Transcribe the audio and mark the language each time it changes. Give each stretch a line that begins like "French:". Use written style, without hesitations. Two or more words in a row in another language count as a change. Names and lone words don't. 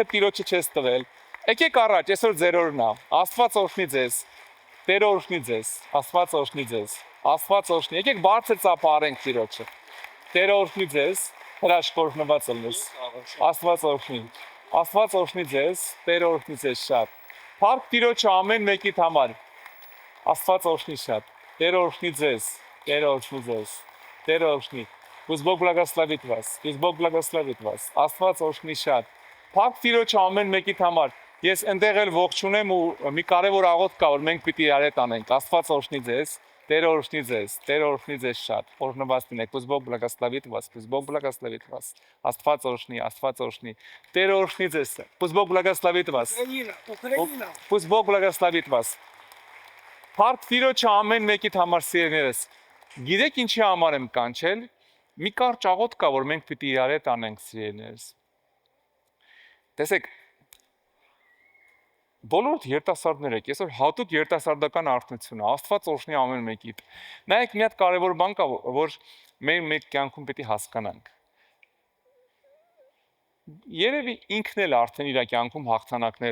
Armenian: Տիրոջը չես տվել, եկեք առաջ, այսօր ձեր օրն է։ Աստված օրհնի ձեզ։ Տեր օրհնի ձեզ։ Աստված օրհնի ձեզ։ Աստված օրհնի։ Եկեք բարձր ծափարենք Տիրոջը։ Տեր օրհնի ձեզ, հրաշքորհնված ելնես։ Աստված օրհնի։ Աստված օրհնի ձեզ, Տեր օրհնի ձեզ շատ։ Փառք Տիրոջը ամեն մեկիդ համար։ Աստված օրհնի շատ։ Տեր օրհնի ձեզ, Տեր օրհնի ձեզ, Տեր օրհնի։
Russian: Пусть Бог благословит вас. Пусть Бог благословит вас.
Armenian: Աստված օրհնի շատ։ Փառք Տիրոջը ամեն մեկիդ համար։ Ես այնտեղ էլ ողջունեմ ու մի կարևոր աղոթք կա, որ մենք պիտի իրար հետ անենք։ Աստված օրհնի ձեզ, Տեր օրհնի ձեզ, Տեր օրհնի ձեզ շատ։ Օրհնված լինեք։
Russian: Пусть Бог благословит вас. Пусть Бог благословит вас.
Armenian: Աստված օրհնի, Աստված օրհնի։ Տեր օրհնի ձեզ։
Russian: Пусть Бог благословит вас.
Armenian: Ուկրաինա։
Russian: Пусть Бог благословит вас.
Armenian: Փառք Տիրոջը ամեն մեկիդ համար սիրելիներս։ Գիտեք ինչի համար եմ կանչել։ Մի կարճ աղոթք կա, որ մենք պիտի իրար հետ անենք սիրելիներս։ Տեսեք, բոլոր երիտասարդներ եք, այսօր հատուկ երիտասարդական արթնություն է, Աստված օրհնի ամեն մեկիդ։ Նայեք, մի հատ կարևոր բան կա, որ մեր մեկ կյանքում պիտի հասկանանք։ Երևի ինքն էլ արդեն իր կյանքում հաղթանակներ